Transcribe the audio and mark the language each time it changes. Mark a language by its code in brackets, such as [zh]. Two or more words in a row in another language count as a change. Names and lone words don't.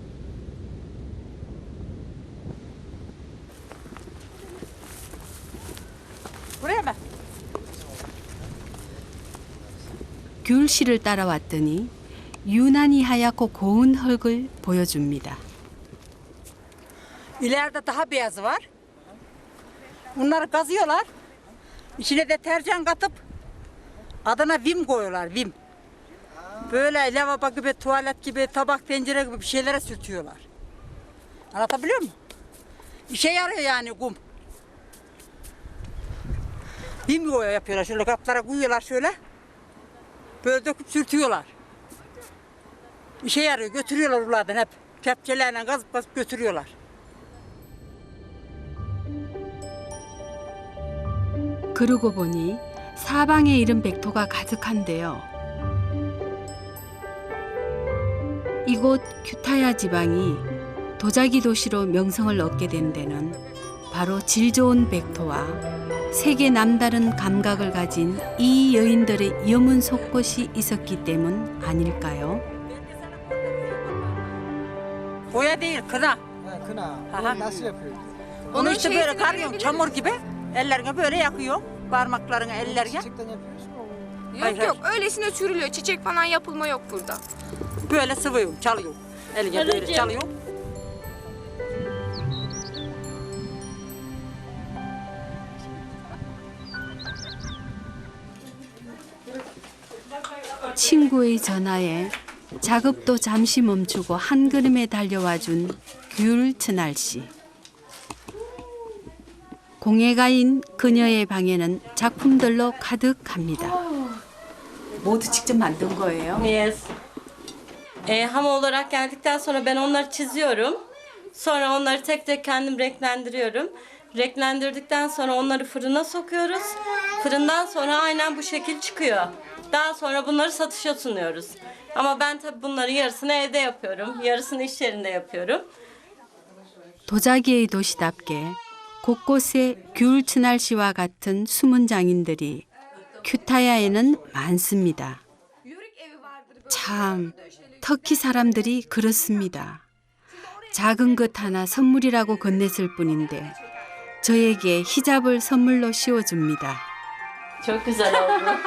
[ko] 귤 씨를 따라왔더니 유난히 하얗고 고운 흙을 보여줍니다. [tr] İleride daha beyazı var. Bunları kazıyorlar. İçine deterjan katıp adına vim koyuyorlar, vim. Böyle lavabo gibi, tuvalet gibi, tabak, tencere gibi bir şeylere sürtüyorlar. Anlatabiliyor muyum? İşe yarıyor yani kum. Vim yapıyorlar, şöyle kaplara koyuyorlar şöyle. Böyle döküp sürtüyorlar. İşe yarıyor, götürüyorlar uladan hep. Kepçelerle kazıp götürüyorlar. [ko] 그러고 보니 사방에 이른 백토가 가득한데요. 이곳 규타야 지방이 도자기 도시로 명성을 얻게 된 데는 바로 질 좋은 백토와 세계 남다른 감각을 가진 이 여인들의 여문 속것이 있었기 때문 아닐까요? [tr] Boya değil, kına. Kına. Aha. Nasıl yapıyor? Onu işte böyle karıyorsun çamur gibi. Ellerine böyle yakıyor. Parmaklarına, ellerine. Çiçekten yapıyorsun mu? Hayır, Yok yok öylesine sürülüyor. Çiçek falan yapılma yok burada. Böyle sıvıyor, çalıyor. Eline böyle çalıyor. [ko] 친구의 전화에 작업도 잠시 멈추고 한 걸음에 달려와 준 귤트날 씨. 공예가인 그녀의 방에는 작품들로 가득합니다. 모두 직접 만든 거예요? [en] Yes. [tr] Ham olarak geldikten sonra ben onları çiziyorum. Sonra onları tek tek kendim renklendiriyorum. Renklendirdikten sonra onları fırına sokuyoruz. Fırından sonra aynen bu şekil çıkıyor. Daha sonra bunları satışa sunuyoruz. Ama ben tabii bunları yarısını evde yapıyorum. Yarısını iş yerinde yapıyorum. [ko] 도자기의 도시답게 곳곳에 귤트날 씨와 같은 숨은 장인들이 규타야에는 많습니다. 참, 터키 사람들이 그렇습니다. 작은 것 하나 선물이라고 건넸을 뿐인데 저에게 히잡을 선물로 씌워줍니다. [tr] Çok güzel oldu.